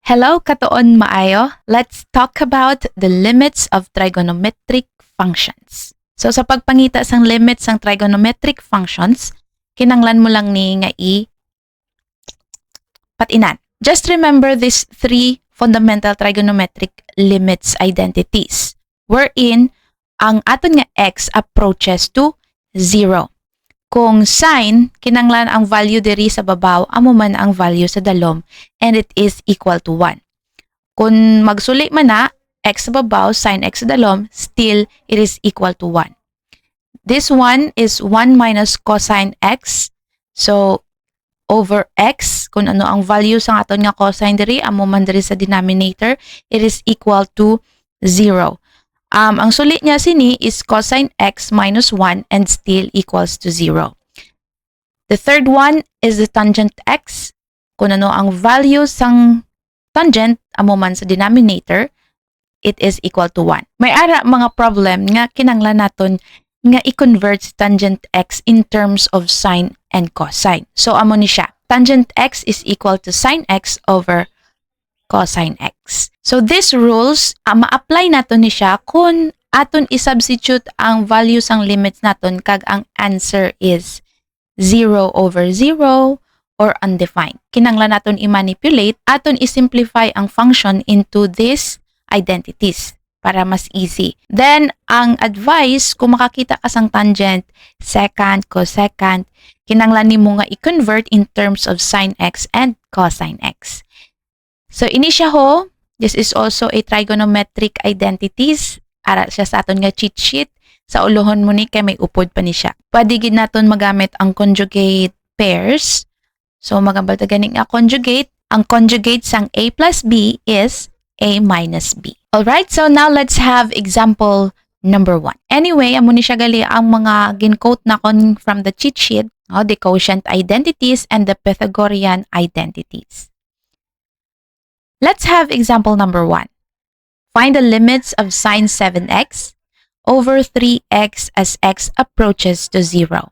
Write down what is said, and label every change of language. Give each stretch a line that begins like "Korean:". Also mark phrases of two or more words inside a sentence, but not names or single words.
Hiligaynon: Hello, katuon maayo.
English: Let's talk about the limits of trigonometric functions.
Hiligaynon: So sa pagpangita sang limits sang
English: trigonometric functions,
Hiligaynon: kinanglan mo lang ni nga patinan.
English: Just remember these three fundamental trigonometric limits identities, wherein
Hiligaynon: ang aton nga
English: x approaches to 0.
Hiligaynon: Kung sine, kinanglan ang value diri sa babaw, amo man ang value sa dalom,
English: and it is equal to 1.
Hiligaynon: Kung magsuli man na, x sa babaw, sine x sa dalom,
English: still it is equal to 1. This one is 1 minus cosine x.
Hiligaynon: So, over x, kung ano ang value sa aton nga cosine diri, amo man diri sa denominator,
English: it is equal to 0.
Hiligaynon: Ang sulit niya sini
English: is cosine x minus 1 and still equals to 0. The third one is the tangent x.
Hiligaynon: Kung ano ang value sang tangent, amo man sa denominator,
English: it is equal to 1.
Hiligaynon: May ara mga problem nga kinanglan naton nga i-convert si tangent x
English: in terms of sine and cosine.
Hiligaynon: So, amo ni siya.
English: Tangent x is equal to sine x over cosine x. So, these rules,
Hiligaynon: ma-apply naton ni siya kung aton i-substitute ang values ang limits naton kag ang
English: answer is 0 over 0 or undefined.
Hiligaynon: Kinanglan naton i-manipulate, aton i-simplify ang function into these identities para mas easy. Then, ang advice, kung makakita ka sang tangent, secant, cosecant, kinanglan nimo nga i-convert
English: in terms of sine x and cosine x.
Hiligaynon: So, ini siya ho.
English: This is also a trigonometric identities.
Hiligaynon: Ara siya sa aton nga cheat sheet. Sa ulohon mo ni kay may upod pa ni siya. Pwede gid naton magamit ang
English: conjugate pairs.
Hiligaynon: So, magambal ta gani nga conjugate. Ang conjugate sang
English: a plus b is a minus b. Alright, so now let's have example number 1. Anyway,
Hiligaynon: amo ni siya gali ang mga gin-quote na kon
English: from the cheat sheet, the quotient identities and the Pythagorean identities. Let's have example number 1. Find the limits of sine 7x over 3x as x approaches to 0.